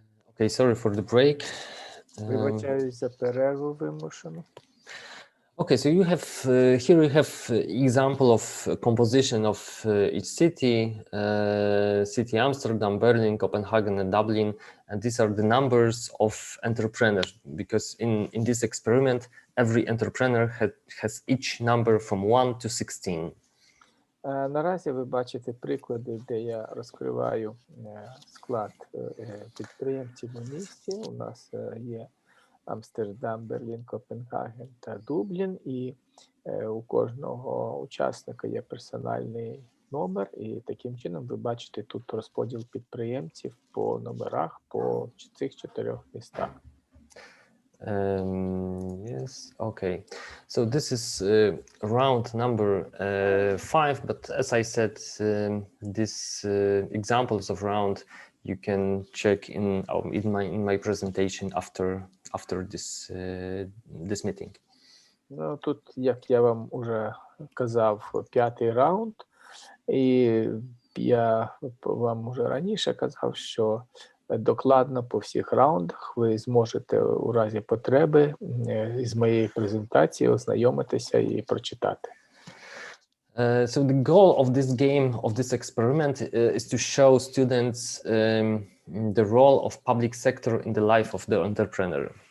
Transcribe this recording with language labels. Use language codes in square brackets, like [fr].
[en] Okay, sorry for the break. [uk] Вибачаюсь за перерву вимушену. [en] Okay, so you have here you have example of composition of each city Amsterdam, Berlin, Copenhagen, and Dublin, and these are the numbers of entrepreneurs, because in this experiment every entrepreneur has each number from 1 to 16. [uk] Наразі ви бачите приклади, де я розкриваю склад підприємців у місті. У нас є Амстердам, Берлін, Копенгаген та Дублін, і у кожного учасника є персональний номер, і таким чином ви бачите тут розподіл підприємців по номерах по цих 4 містах. [en] Yes, okay. So this is round number 5, but as I said, these examples of round you can check in my presentation after this meeting. [uk] Ну, тут, як я вам уже казав, 5-й раунд, і я вам уже раніше казав, що докладно по всіх раундах ви зможете у разі потреби з моєї презентації ознайомитися і прочитати. [en] So the goal of this game, of this experiment, is to show students the role of public sector in the life of the entrepreneur.